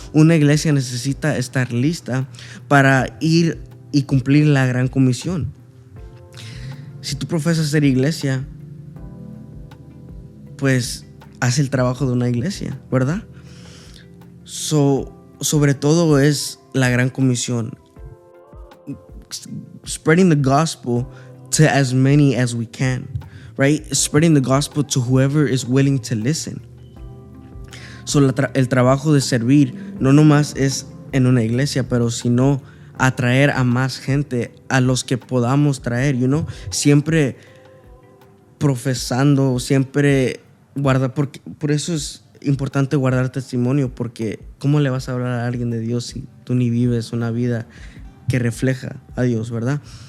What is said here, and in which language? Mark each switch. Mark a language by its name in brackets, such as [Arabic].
[Spanish] Una iglesia necesita estar lista para ir y cumplir la gran comisión. Si tú profesas ser iglesia, pues haz el trabajo de una iglesia, ¿verdad? Sobre todo es la gran comisión. [English] Spreading the gospel to as many as we can, right? Spreading the gospel to whoever is willing to listen. [Spanish] El trabajo de servir no nomás es en una iglesia, pero sino atraer a más gente, a los que podamos traer, siempre profesando, siempre guardar, por eso es importante guardar testimonio, porque ¿cómo le vas a hablar a alguien de Dios si tú ni vives una vida que refleja a Dios, verdad?